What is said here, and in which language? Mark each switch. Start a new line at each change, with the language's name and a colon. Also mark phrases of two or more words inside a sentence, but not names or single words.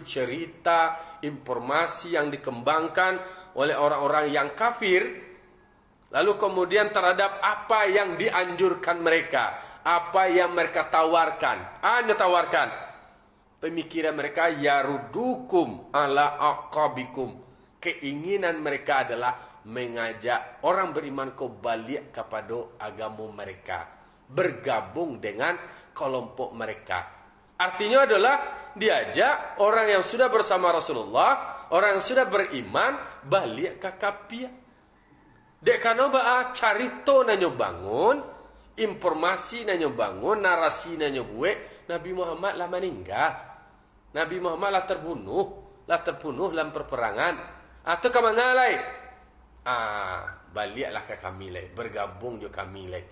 Indonesian: cerita, informasi yang dikembangkan oleh orang-orang yang kafir, lalu kemudian terhadap apa yang dianjurkan mereka, apa yang mereka tawarkan, tawarkan pemikiran mereka,
Arabic: yarudukum ala aqabikum,
Indonesian: keinginan mereka adalah mengajak orang beriman kembali kepada agama mereka, bergabung dengan kelompok mereka. Artinya adalah diajak orang yang sudah bersama Rasulullah, orang yang sudah beriman balik ke kapia.
Minangkabau: Dek kana ba carito nanyo bangun, informasi nanyo bangun, narasi nanyo buat Nabi Muhammad lah meninggal.
Indonesian: Nabi Muhammad lah terbunuh dalam perperangan. Atau ke mana lain?
Minangkabau: Baliklah ke kami lain, bergabung jo kami lain.